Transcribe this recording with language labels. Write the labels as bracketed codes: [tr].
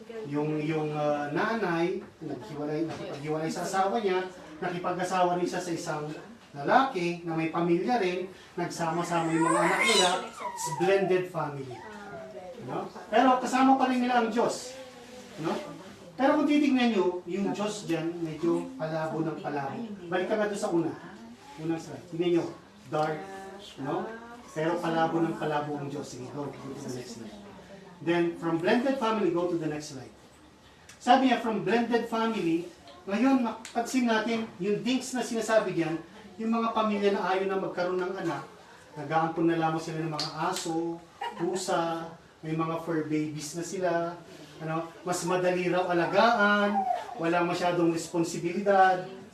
[tl] Yung nanay, nakipaghiwalay sa asawa niya, nakipag-asawa rin siya sa isang lalaki na may pamilya rin, nagsama-sama yung mga anak nila, [en] it's blended family. [tl] Pero kasama pa rin nila ang Diyos. Pero kung titignan nyo, yung Diyos dyan, medyo palabo ng palabo. Balik ka nga doon sa unang slide. Tingnan nyo, dark, pero palabo ng palabo ang Diyos. Sige, [en] go to the next slide. Then, from blended family, go to the next slide. [tl] Sabi niya, [en] from blended family, [tl] ngayon, mapansin natin, yung dinks na sinasabi diyan, yung mga pamilya na ayaw na magkaroon ng anak, nag-aampon na lamang sila ng mga aso, pusa, may mga fur babies na sila, mas madali raw alagaan, wala masyadong responsibilidad.